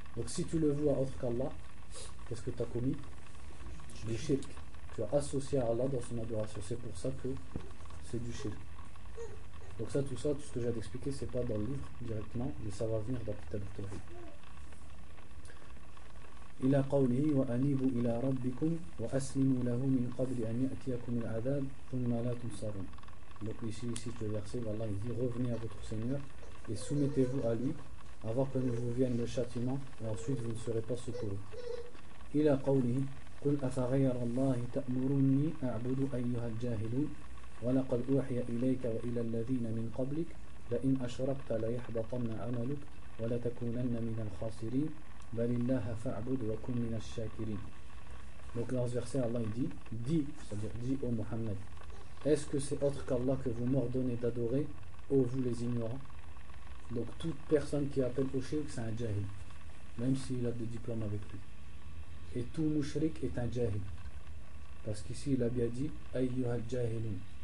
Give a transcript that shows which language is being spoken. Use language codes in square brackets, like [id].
[fr] Donc si tu le vois autre qu'Allah, qu'est-ce que tu as commis? Du shirk. Tu as associé à Allah dans son adoration. C'est pour ça que c'est du shirk. Donc ça, tout ça, tout ce que j'ai à t'expliquer, c'est pas dans le livre directement, mais ça va venir dans Kitab al-Tawhid. [ar] إلى قوله وأنيبوا إلى ربكم وأسلموا له من قبل أن يأتيكم العذاب ثم لا تنصرون. [fr] Donc ici le verset, Allah il dit revenez à votre Seigneur et soumettez-vous à lui avant que ne vous vienne le châtiment et ensuite vous ne serez pas secourus. [ar] إلى قوله قل أفغير الله تأمرني أعبد أيها الجاهلون ولقد أوحي إليك وإلى الذين من قبلك لئن أشركت ليحبطن عملك ولتكونن من الخاسرين بل الله فاعبد وكن من الشاكرين. [fr] Donc dans ce verset Allah il dit dis, c'est-à-dire dis ô Mohammed, est-ce que c'est autre qu'Allah que vous m'ordonnez d'adorer, ô vous les ignorants? Donc toute personne qui appelle au shirk c'est un jahil, même s'il a des diplômes avec lui. Et tout mushrik est un jahil, parce qu'ici il a bien dit [ar] ayyuhal jahilun.